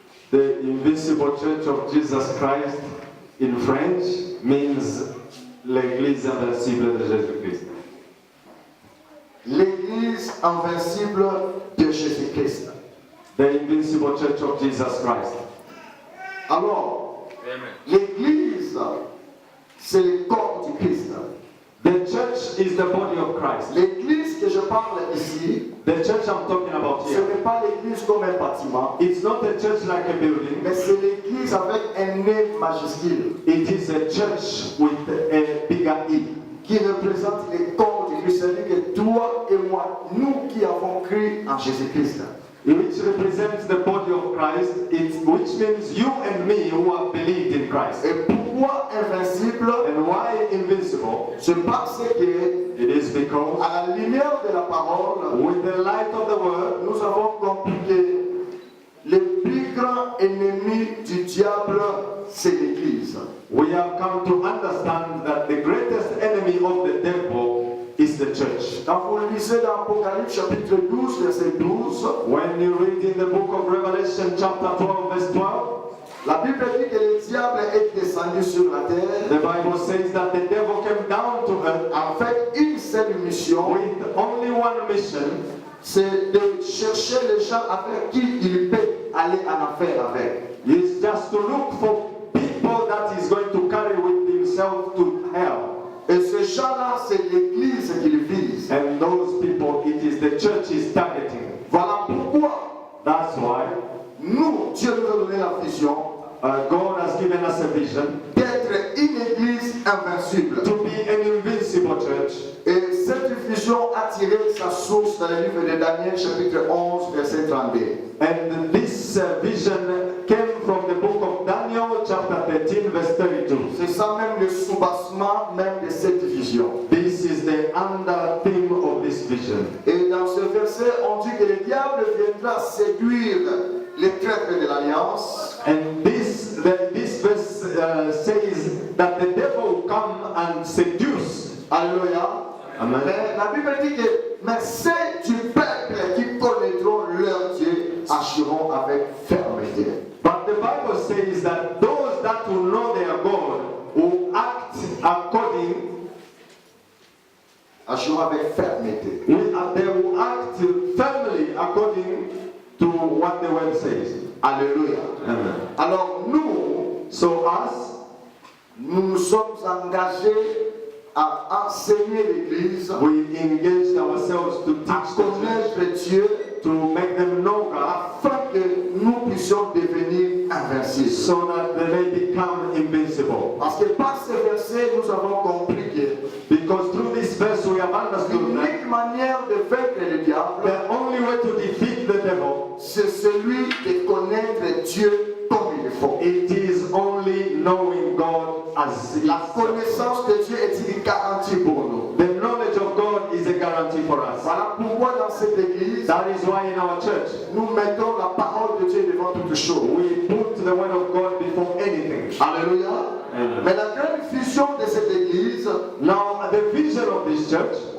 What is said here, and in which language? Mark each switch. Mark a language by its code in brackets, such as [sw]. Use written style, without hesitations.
[en] The Invincible Church of Jesus Christ in French means [fr] l'Église invincible de Jésus-Christ. L'Église invincible de Jésus-Christ. [en] The Invincible Church of Jesus Christ. [fr] Alors, l'Église, c'est le corps du Christ. [en] The church is the body of Christ. [fr] L'Église que je parle ici, [en] The church I'm talking about [fr] ce [en] here, [fr] n'est pas l'Église comme un bâtiment, [en] it's not a church like a building. [fr] mais c'est l'Église avec un E majuscule [en] It is a church with a bigger E, [fr] qui représente le corps du Christ. C'est-à-dire que toi et moi, nous qui avons cru en Jésus-Christ, [en] which represents the body of Christ, which means you and me who have believed in Christ. [fr] et pourquoi invincible? [en] And why invincible? [fr] C'est parce que, [en] It is because [fr] à la lumière de la parole, [en] with the light of the word, [fr] nous avons compris que le plus grand ennemi du diable, c'est l'Église. [en] we have come to understand that the greatest enemy of the devil is the church. [fr] Quand vous lisez dans Apocalypse chapitre 12, verset 12, [en] When you read in the book of Revelation chapter 12 verse 12, [fr] la Bible dit que le diable est descendu sur la terre [en] the Bible says that the devil came down to earth [fr] avec une seule mission, [en] with only one mission, [fr] c'est de chercher les gens avec qui il peut aller en enfer avec. [en] is just to look for people that he's going to carry with himself to hell. [fr] Et ces gens-là, c'est l'Église qu'il vise. [en] And those people, it is the church is targeting. [fr] Voilà pourquoi [en] That's why [fr] nous, Dieu nous a donné la vision [en] God has given us a vision [fr] d'être une Église invincible. [en] to be an invincible church. [fr] Et cette vision a tiré sa source dans le livre de Daniel, chapitre 11, verset 32. [en] And this vision came from the book of Daniel, chapter 13, verse 32. [fr] C'est ça même le soubassement même de cette vision. [en] This is the under theme of this vision. [fr] Et dans ce verset, on dit que le diable viendra séduire les traîtres de l'alliance. [en] And this verse says that the devil will come and seduce. Alléluia. Amen. [fr] Mais la Bible dit que mais c'est du peuple qui connaîtront leur Dieu, agiront avec fermeté. [en] But the Bible says that those that will know their God will act according. [fr] Agiront avec fermeté. [en] They will act firmly according to what the word says. Alléluia. Amen. [fr] Alors nous, [en] So us, [fr] nous nous sommes engagés à enseigner l'Église, [en] we engaged ourselves to [fr] à [en] teach the church, [fr] connaître Dieu, [en] to make them know God, [fr] afin que nous puissions devenir invincibles. [en] so that they may become invincible. [fr] Parce que par ce verset, nous avons compris que [en] Because through this verse we have understood that [fr] l'unique manière de vaincre le diable, [en] the only way to defeat the devil, [fr] c'est celui de connaître Dieu comme il faut. [en] it is only knowing God as he [fr] La [en] is. [fr] connaissance de Dieu est une garantie pour nous. [en] The knowledge of God is a guarantee for us. [fr] Voilà pourquoi dans cette église, [en] That is why in our church [fr] nous mettons la parole de Dieu devant toute chose. [en] we put the word of God before anything. Alléluia. Amen. [fr] Mais la grande vision de cette église, [en] Now the vision of this church